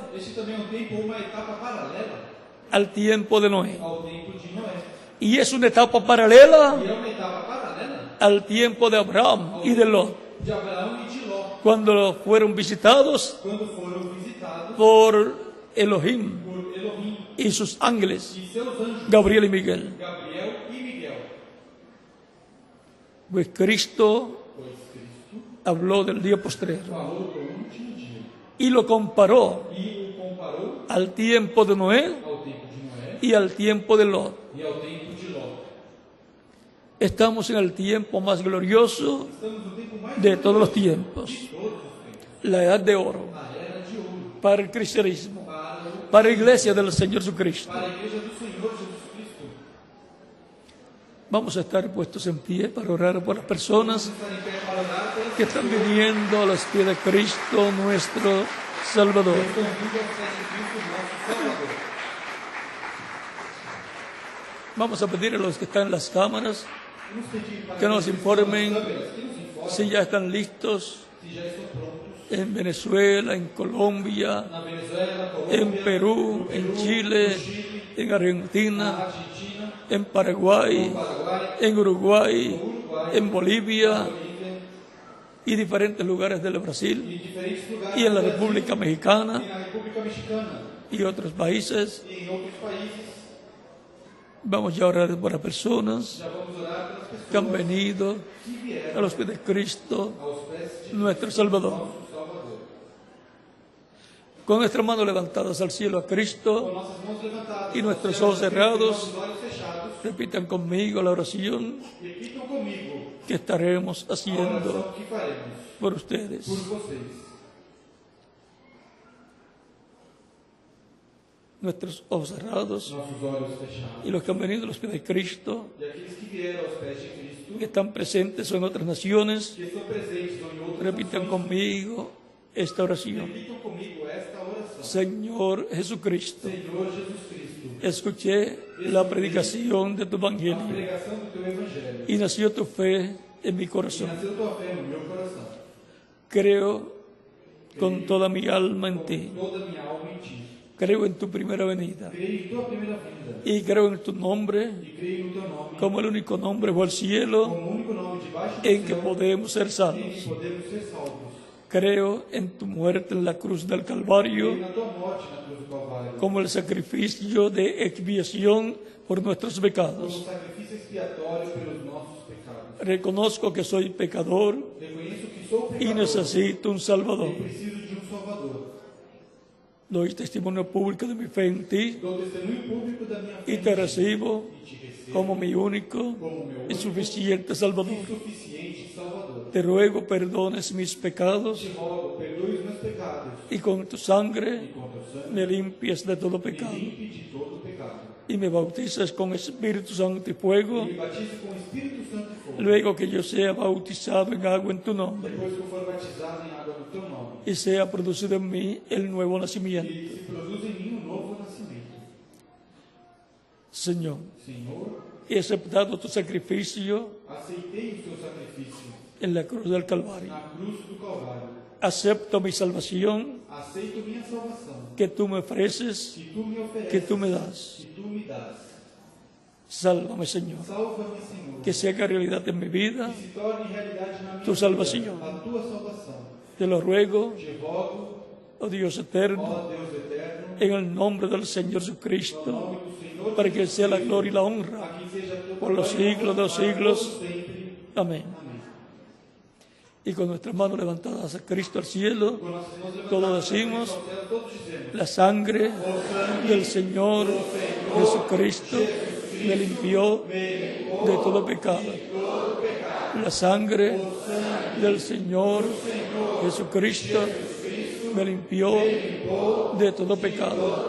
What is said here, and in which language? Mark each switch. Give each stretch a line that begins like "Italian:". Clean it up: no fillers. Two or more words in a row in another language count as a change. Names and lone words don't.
Portuguese: Este também é um tempo ou uma etapa paralela
Spanish: al tiempo de Noé.
Portuguese: ao tempo de Noé.
Spanish: Y es una etapa paralela
Portuguese: E é uma etapa paralela
Spanish: al tiempo de Abraham y de Lot,
Portuguese: de Abraão e de Ló,
Spanish: cuando fueron visitados
Portuguese: quando foram visitados
Spanish: por Elohim
Portuguese: por Elohim
Spanish: y sus ángeles,
Portuguese: e seus anjos,
Spanish: Gabriel y Miguel.
Portuguese: Gabriel e Miguel.
Spanish: Pues Cristo
Portuguese: Pois Cristo
Spanish: habló del día postrero
Portuguese: falou do último dia
Spanish: y lo comparó
Portuguese: e o comparou
Spanish: al tiempo de Noé
Portuguese: ao tempo de Noé
Spanish: y al tiempo de Lot.
Portuguese: e ao tempo de Ló.
Spanish: Estamos en el tiempo más glorioso
Portuguese: Estamos no tempo mais
Spanish: de todos los
Portuguese: glorioso
Spanish: tiempos,
Portuguese: de todos os tempos.
Spanish: la edad de oro,
Portuguese: A era de ouro
Spanish: para el cristianismo,
Portuguese: para
Spanish: para la iglesia del Señor Jesucristo.
Portuguese: a igreja do Senhor Jesus Cristo.
Spanish: Vamos a estar puestos en pie para orar por las personas
Portuguese: Estar em pé para orar pelas
Spanish: que están viniendo a los pies de Cristo, nuestro Salvador.
Portuguese: que estão vindo aos pés de Cristo, nosso Salvador.
Spanish: Vamos a pedir a los que están en las cámaras
Portuguese: Vamos pedir para
Spanish: que nos informen
Portuguese: câmeras que nos informem
Spanish: si ya están listos
Portuguese: se já estão prontos
Spanish: en Venezuela, en Colombia,
Portuguese: na Venezuela,
Spanish: en
Portuguese: Colômbia,
Spanish: Perú, en Chile, en
Portuguese: na
Spanish: Argentina,
Portuguese: Argentina,
Spanish: en Paraguay,
Portuguese: Paraguai,
Spanish: en Uruguay,
Portuguese: Uruguai,
Spanish: en Bolivia
Portuguese: Bolívia
Spanish: y diferentes lugares del
Portuguese: e
Spanish: Brasil
Portuguese: diferentes lugares
Spanish: y en la
Portuguese: do Brasil,
Spanish: República
Portuguese: e
Spanish: Mexicana
Portuguese: na República Mexicana
Spanish: y otros países.
Portuguese: e em outros países.
Spanish: Vamos ya a orar por las personas
Portuguese: Já vamos orar pelas pessoas
Spanish: que han venido
Portuguese: que vieram
Spanish: a los pies de Cristo,
Portuguese: aos pés de
Spanish: nuestro Salvador.
Portuguese: nosso Salvador.
Spanish: Con nuestras manos levantadas al cielo a
Portuguese: Com
Spanish: Cristo
Portuguese: nossas mãos levantadas
Spanish: y nuestros
Portuguese: aos
Spanish: ojos
Portuguese: céus,
Spanish: cerrados,
Portuguese: nossos olhos fechados,
Spanish: repitan conmigo la oración
Portuguese: repitam comigo
Spanish: que estaremos
Portuguese: a
Spanish: haciendo
Portuguese: oração que faremos
Spanish: por ustedes.
Portuguese: por vocês.
Spanish: Nuestros ojos cerrados
Portuguese: Nossos olhos fechados.
Spanish: y los que han venido a los pies de Cristo,
Portuguese: E aqueles que vieram aos pés de Cristo,
Spanish: que están presentes en otras naciones,
Portuguese: que estão presentes ou em outras
Spanish: repitan
Portuguese: nações,
Spanish: conmigo esta oración.
Portuguese: repitam comigo esta oração.
Spanish: Señor Jesucristo,
Portuguese: Senhor Jesus Cristo,
Spanish: escuché la predicación de tu
Portuguese: a
Spanish: evangelio
Portuguese: pregação do teu evangelho.
Spanish: y nació tu fe en mi
Portuguese: E
Spanish: corazón.
Portuguese: nasceu tua fé no meu coração.
Spanish: Creo con toda mi alma en ti.
Portuguese: Toda minha alma em ti.
Spanish: Creo en tu primera venida
Portuguese: Creio em tua primeira vinda.
Spanish: y creo en tu nombre
Portuguese: E creio no teu nome
Spanish: como el único nombre bajo el cielo
Portuguese: como o único nome debaixo do
Spanish: en que
Portuguese: céu
Spanish: podemos ser
Portuguese: em que
Spanish: salvos.
Portuguese: podemos ser salvos.
Spanish: Creo en tu muerte en la cruz del
Portuguese: Creio
Spanish: Calvario
Portuguese: na tua morte na cruz do Calvário.
Spanish: como el sacrificio de expiación por nuestros
Portuguese: Como
Spanish: pecados.
Portuguese: sacrifício expiatório pelos nossos pecados.
Spanish: Reconozco que soy pecador
Portuguese: Reconheço que sou
Spanish: y
Portuguese: pecador
Spanish: necesito un Salvador.
Portuguese: e preciso de um Salvador.
Spanish: Doy testimonio público de mi fe en ti
Portuguese: Dou testemunho público da minha fé
Spanish: y
Portuguese: em
Spanish: te
Portuguese: ti.
Spanish: recibo
Portuguese: E te recebo
Spanish: como mi único
Portuguese: como meu
Spanish: y
Portuguese: único
Spanish: suficiente Salvador.
Portuguese: e suficiente Salvador.
Spanish: Te ruego perdones mis pecados
Portuguese: Te rogo, perdoe os meus pecados
Spanish: y con tu sangre
Portuguese: e com teu sangue
Spanish: me limpies de todo
Portuguese: me
Spanish: pecado
Portuguese: limpe de todo pecado.
Spanish: y me bautices con Espíritu Santo y fuego,
Portuguese: E me batize com o Espírito Santo e fogo.
Spanish: luego que yo sea bautizado en agua en tu nombre
Portuguese: Depois que eu for batizado em água no teu nome.
Spanish: y sea producido en mí el nuevo nacimiento.
Portuguese: E se produz em mim um novo nascimento.
Spanish: Señor,
Portuguese: Senhor,
Spanish: he aceptado tu sacrificio
Portuguese: aceitei o teu sacrifício
Spanish: en la cruz del Calvario.
Portuguese: na cruz do Calvário.
Spanish: Acepto mi salvación
Portuguese: Aceito minha salvação,
Spanish: que tú me ofreces,
Portuguese: que tu me ofereces,
Spanish: que tú me das.
Portuguese: que tu me das.
Spanish: Sálvame, Señor.
Portuguese: Salva-me, Senhor.
Spanish: Que se haga realidad en mi vida.
Portuguese: Que se torne realidade na minha Tu salvação. vida, a tua salvação.
Spanish: Te lo ruego,
Portuguese: Te rogo,
Spanish: oh Dios eterno,
Portuguese: ó Deus eterno,
Spanish: en el nombre del Señor
Portuguese: no
Spanish: Jesucristo,
Portuguese: nome do Senhor,
Spanish: para que sea la gloria y la
Portuguese: a
Spanish: honra
Portuguese: quem seja a tua
Spanish: por los
Portuguese: glória e
Spanish: siglos de los
Portuguese: honra para
Spanish: siglos.
Portuguese: todos sempre.
Spanish: Amén.
Portuguese: Amém.
Spanish: Y con nuestras manos levantadas a Cristo al cielo,
Portuguese: com nossas mãos levantadas
Spanish: todos
Portuguese: ao
Spanish: decimos:
Portuguese: céu, todos dizemos:
Spanish: la sangre del Señor Jesucristo me limpió de todo pecado. La sangre del Señor Jesucristo me limpió de todo pecado.